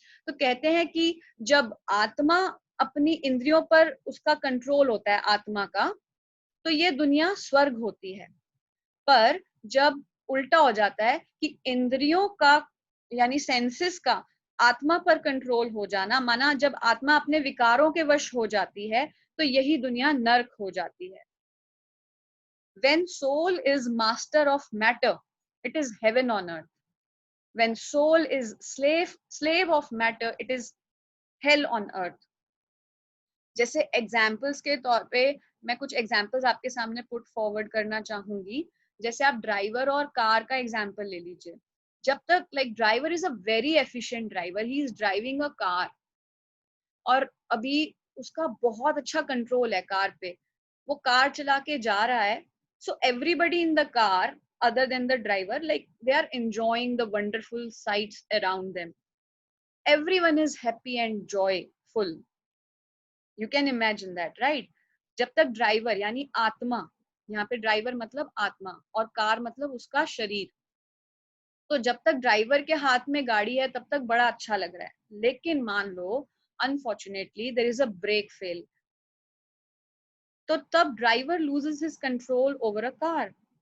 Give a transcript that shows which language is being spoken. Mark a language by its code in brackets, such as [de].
[hi] तो कहते हैं कि जब आत्मा अपनी इंद्रियों पर उसका कंट्रोल होता है आत्मा का, तो ये दुनिया स्वर्ग होती है। पर जब उल्टा हो जाता है कि इंद्रियों का यानी सेंसेस का आत्मा पर कंट्रोल हो जाना, माना जब आत्मा अपने विकारों के वश हो जाती है, तो यही दुनिया नर्क हो जाती है। [en] When soul is master of matter, it is heaven on earth. When soul is slave of matter, it is hell on earth. [hi] जैसे एग्जाम्पल्स के तौर पे मैं कुछ एग्जाम्पल्स आपके सामने [en] put forward [hi] करना चाहूंगी। जैसे आप ड्राइवर और कार का एग्जाम्पल ले लीजिए। जब तक driver [en] is a very efficient driver, he is driving a car, [hi] और अभी उसका बहुत अच्छा कंट्रोल है कार पे, वो कार चला के जा रहा है। [en] So everybody in the car other than the driver, they are enjoying the wonderful sights around them. everyone is happy and joyful. You can imagine that, right? [hi] जब तक ड्राइवर यानी आत्मा, यहाँ पे ड्राइवर मतलब आत्मा और कार मतलब उसका शरीर, तो जब तक ड्राइवर के हाथ में गाड़ी है तब तक बड़ा अच्छा लग रहा है। लेकिन मान लो [en] unfortunately there is a brake fail, [hi] तो तब [en] Driver loses his control over a car.